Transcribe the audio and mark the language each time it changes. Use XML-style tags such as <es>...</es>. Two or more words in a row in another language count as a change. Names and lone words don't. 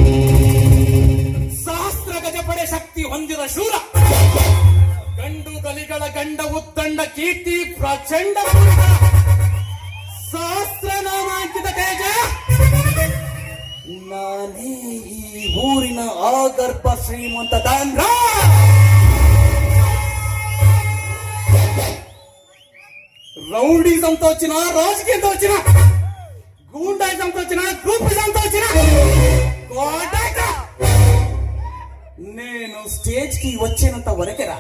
<kn>ಸಹಸ್ರ ಗಜಪಡೆ ಶಕ್ತಿ ಹೊಂದಿದ ಶೂರ ಗಂಡು ಗಲಿಗಳ ಗಂಡ ಉತ್ತಂಡ ಕೀರ್ತಿ ಪ್ರಚಂಡ ಸಹಸ್ರ ನಾಮಾಂಕಿತ ತೇಜ. ನಾನೇ ಈ ಊರಿನ ಆಗರ್ಭ ಶ್ರೀಮಂತ ದಾನ್ರ.</kn> <te>రౌడీజంతో వచ్చిన రాజకీయంతో వచ్చిన గూండాయిజంతో వచ్చిన గ్రూపిజంతో వచ్చిన కోటాక నేను స్టేజ్ కి వచ్చేనంత వరకేరా.</te>